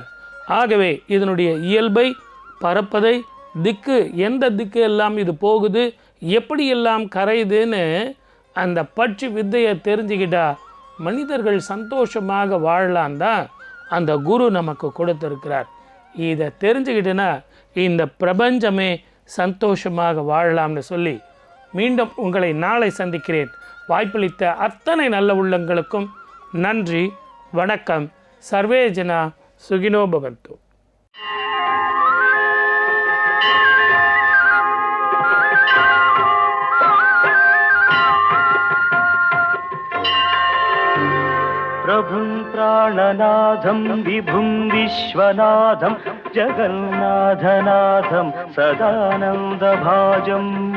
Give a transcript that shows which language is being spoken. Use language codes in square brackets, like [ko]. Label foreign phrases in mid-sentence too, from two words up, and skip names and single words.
[ta] ஆகவே இதனுடைய இயல்பை, பறப்பதை, திக்கு, எந்த திக்கு எல்லாம் இது போகுது, எப்படி எல்லாம் கரையுதுன்னு அந்த பட்சி வித்தையை தெரிஞ்சுக்கிட்டா மனிதர்கள் சந்தோஷமாக வாழலாம் தான் அந்த குரு நமக்கு கொடுத்துருக்கிறார். இதை தெரிஞ்சுக்கிட்டேன்னா இந்த பிரபஞ்சமே சந்தோஷமாக வாழலாம்னு சொல்லி மீண்டும் உங்களை நாளை சந்திக்கிறேன். வாய்ப்பளித்த அத்தனை நல்ல உள்ளங்களுக்கும் நன்றி, வணக்கம். [sa] सर्वे जना सुखिनो भवन्तु. प्रभुं प्राणनाथं विभुं विश्वनाथं जगन्नाथनाथं सदानन्दभाजम्